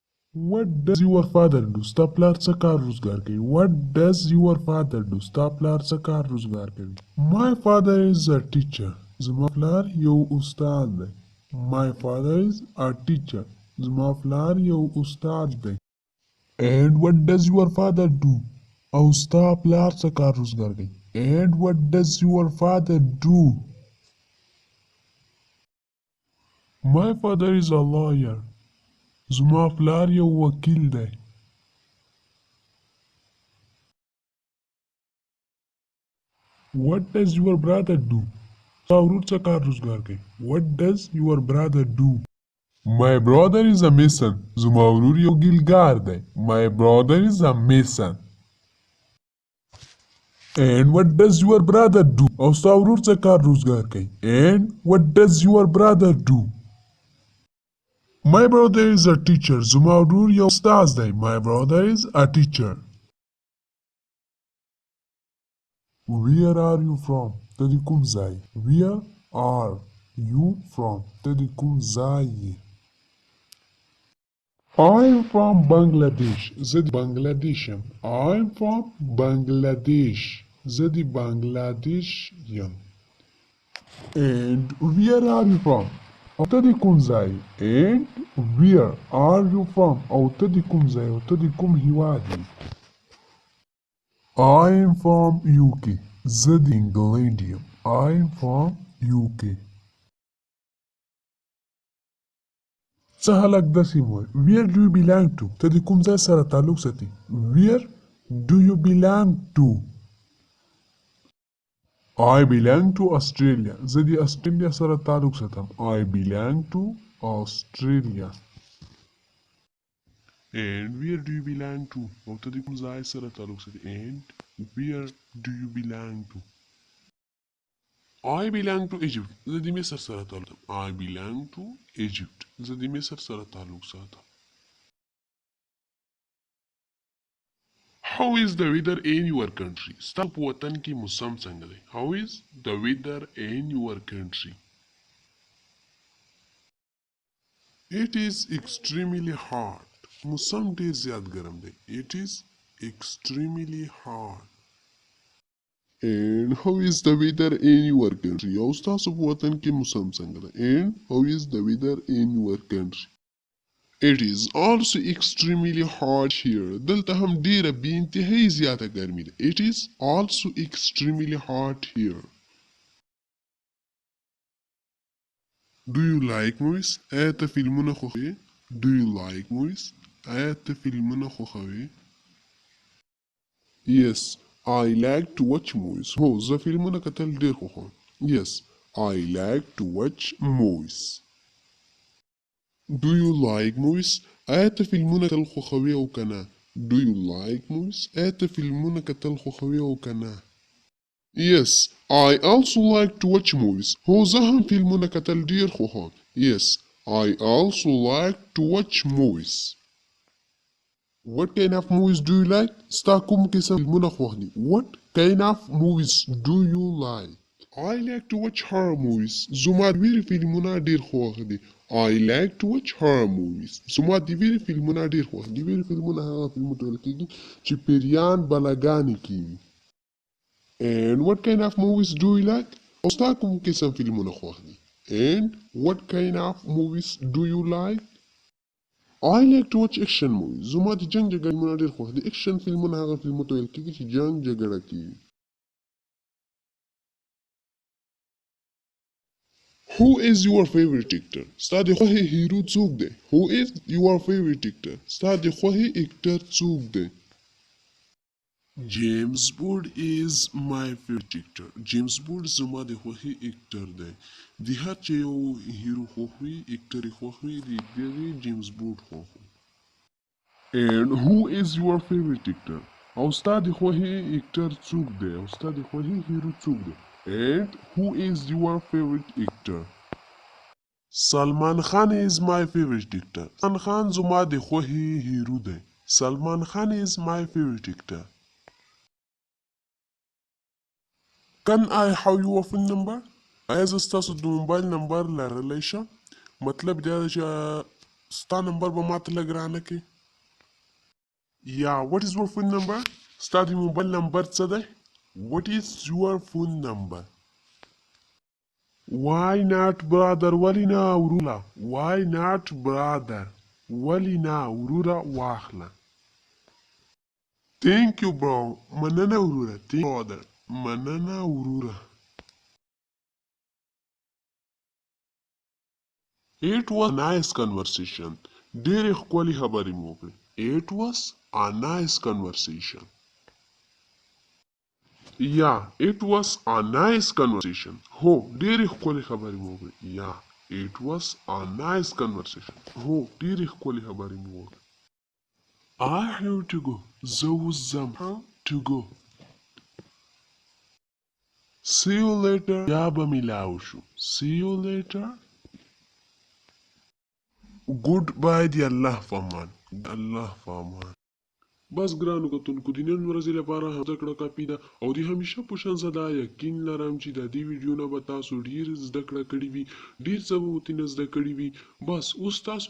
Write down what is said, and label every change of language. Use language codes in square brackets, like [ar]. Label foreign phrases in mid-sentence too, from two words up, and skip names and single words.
[en] What does your father do? [ps] ستا پلار څه کار روزګار کوي؟ [en] What does your father do? [ps] ستا پلار څه کار روزګار کوي؟ [en] My father is a teacher. [ps] زما پلار یو استاد دی. [en] My father is a teacher. [ps] زما پلار یو استاد دی. [en] And what does your father do? [ps] او ستا پلار څه کار روزګار کوي؟ [en] And what does your father do? My father is a lawyer. [ps] زما پلار یو وکیل دی. [en] What does your brother do? [ps] ستا ورور څه کار روزګار کوي؟ [en] What does your brother do? My brother is a mason. [ps] زما ورور یو ګیلګار دی. [en] My brother is a mason. And what does your brother do? [ps] او ستا ورور څه کار روزګار کوي؟ [en] And what does your brother do? My brother is a teacher. [ps] زما ورور یو استاد دی. [en] My brother is a teacher. Where are you from? [ps] ته د کوم ځای؟ [en] Where are you from? [ps] ته د کوم ځای یې؟ [en] I'm from Bangladesh. [ps] زه د بنگلادیش یم. [en] I'm from Bangladesh. [ps] زه د بنگلادیش یم. [en] And where are you from? [ps] او ته د کوم ځای؟ [en] And where are you from? [ps] او ته د کوم ځای؟ او ته د کوم هیواد یې؟ [en] I'm from UK. [ps] زه د انګلینډ یم. [en] I'm from UK. [ps] څه هلک داسې وایي. [en] Where do you belong to? [ps] ته د کوم ځای سره تعلق ساتي؟ [en] Where do you belong to? I belong to Australia. [ps] زه د استرالیا سره تعلق ساتم. [en] I belong to Australia. And where do you belong to? [ps] او ته د کوم ځای سره تعلق ساتي؟ [en] And where do you belong to? I belong to Egypt. [ps] زه د مصر سره تعلق ساتم. [en] I belong to Egypt. [ps] زه د مصر سره تعلق ساتم. [en] How is the weather in your country? [ps] ستا په وطن کې موسم څنګه دی؟ [en] How is the weather in your country? It is extremely hot. [ps] موسم ډیر زیات ګرم دی. [en] It is extremely hot. And how is the weather in your country? [ps] او ستاسو په وطن کې موسم څنګه دی؟ [en] And how is the weather in your country? It is also extremely hot here. [ps] دلته هم ډیره بې انتهایی زیاته ګرمي ده. [en] It is also extremely hot here. Do you like movies? [ps] آیا ته فلمونه خوښوې؟ [en] Do you like movies? [ps] آیا ته فلمونه خوښوې؟ [en] Yes, I like to watch movies. [ps] هو زه فلمونه کتل ډیر خوښوم. [en] Yes, I like to watch movies. Do you like movies? [ps] آیا ته فلمونه کتل خوښوې او که نه؟ [en] Do you like movies? [ps] آیا ته فلمونه کتل خوښوې او که نه؟ [en] Yes, I also like to watch movies. [ps] هو زه هم فلمونه کتل ډیر خوښوم. [en] Yes, I also like to watch movies. What kind of movies do you like? [ps] ستا کوم قسم فلمونه خوښ دي؟ [en] What kind of movies do you like? I like to watch horror movies. [ps] زما د ویرې فلمونه ډیر خوښ دي. [en] I like to watch horror movies. [ps] زما د ویرې فلمونه ډیر خوښ دي. د ویرې فلمونه هغه فلمونه ته ویل کېږي چې پیریان بلاګانې کوي. [en] And what kind of movies do you like? [ps] او ستا کوم قسم فلمونه خوښ دي؟ [en] And what kind of movies do you like? I like to watch action movies. [ps] زما د جنگ جګړې فلمونه ډیر خوښ دي. اکشن فلمونه هغه فلمونه ته ویل کېږي چې جنگ جګړه کوي. [en] Who is your favorite actor? [ps] ستا د خوښې هیرو څوک دی؟ [en] Who is your favorite actor? [ps] ستا د خوښې اکټر څوک دی؟ [en] James Bond is my favorite actor. [ps] James Bond زما د خوښې اکټر دی. د هر چې یو هیرو خوښ وي، اکټر یې خوښ وي، د دغې جیمز بونډ خوښ وي. [en] And who is your favorite actor? [ps] او ستا د خوښې اکټر څوک دی؟ او ستا د خوښې هیرو څوک دی؟ [en] And who is your favorite actor? Salman Khan is my favorite actor. [ps] Salman Khan زما د خوښې هیرو دی. [en] Salman Khan is my favorite actor. Can I have your phone number? [ps] آیا زه ستاسو د موبایل نمبر لرلی شم؟ مطلب دا دی چې ستا نمبر به ماته لږ رانه کړې. [en] Yeah, what is your phone number? [ps] ستا د موبایل نمبر څه دی؟ [en] What is your phone number? Why not brother؟ [ps] ولې نه وروره؟ [en] Why not brother؟ [ps] ولې نه وروره واخله. [en] Thank you bro. [ps] مننه وروره. [en] Thank you brother. [ps] مننه وروره. [en] It was a nice conversation. [ps] ډېرې ښکلې خبرې مو وکړې. [en] It was a nice conversation. Yeah, it was a nice conversation. [ps] هو ډېرې ښکلې خبرې مو وکړې. [en] Yeah, it was a nice conversation. [ps] هو ډېرې ښکلې خبرې مو وکړې. [en] I have to go. [ps] زه اوس ځم. [en] To go. See you later. [ps] بیا به ملاو شو. [en] See you later. Goodbye [ps] دی الله فامان. الله فامان. بس ګرانو کتونکو د نن ورځې لپاره زده کړه کافي ده او د همیشه په شان زه دا یقین لرم چې د دې ویډیو نه به تاسو ډیر زده کړه کړې وي ډیر څه به ورتېنه زده کړي وي بس اوس تاسو